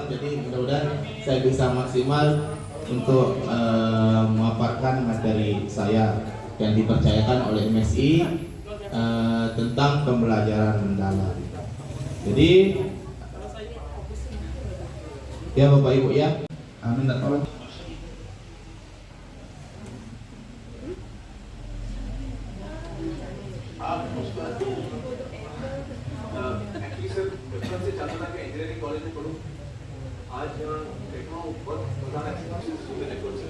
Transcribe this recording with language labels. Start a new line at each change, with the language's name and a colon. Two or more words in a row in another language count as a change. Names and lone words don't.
Indonesian: Jadi mudah-mudahan saya bisa maksimal untuk memaparkan materi saya yang dipercayakan oleh MSI tentang pembelajaran mendalam. Jadi ya Bapak Ibu ya, minta tolong.
Hindi: एक्चुअली सर बचपन से चाहता था कि
English: engineering college
Hindi: में पढूं। आज यहाँ देख रहा हूँ बहुत मजा आ रहा है सुनने को सर।